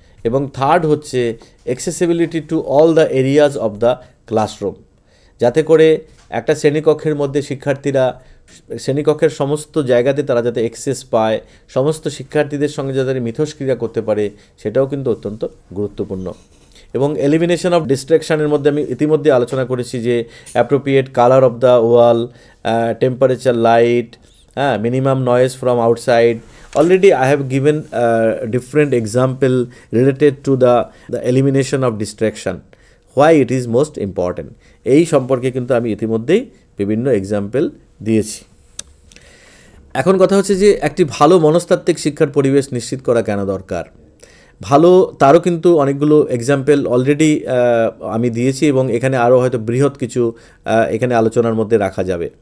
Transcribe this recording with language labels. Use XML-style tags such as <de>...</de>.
<bn>এবং থার্ড হচ্ছে</bn> <en>accessibility to all the areas of the classroom,</en> <bn>যাতে করে একটা শ্রেণীকক্ষের মধ্যে শিক্ষার্থীরা শ্রেণীকক্ষের সমস্ত জায়গাতে তারা যাতে অ্যাক্সেস পায়, সমস্ত শিক্ষার্থীদের সঙ্গে যাতে মিথস্ক্রিয়া করতে পারে, সেটাও কিন্তু অত্যন্ত গুরুত্বপূর্ণ।</bn> <en>এবং elimination of ডিস্ট্রাকশানের</en> <bn>মধ্যে আমি ইতিমধ্যে আলোচনা করেছি যে</bn> <en>Appropriate colour of the wall, temperature, light, minimum noise from outside. Already I have given different example related to the elimination of distraction, why it is most important.</en> <bn>এই সম্পর্কে কিন্তু আমি ইতিমধ্যেই বিভিন্ন এক্সাম্পল দিয়েছি। এখন কথা হচ্ছে যে একটি ভালো মনস্তাত্ত্বিক শিক্ষার পরিবেশ নিশ্চিত করা কেন দরকার। ভালো, তারও কিন্তু অনেকগুলো এক্সাম্পল অলরেডি আমি দিয়েছি, এবং এখানে আরও হয়তো বৃহৎ কিছু এখানে আলোচনার মধ্যে রাখা যাবে।</bn>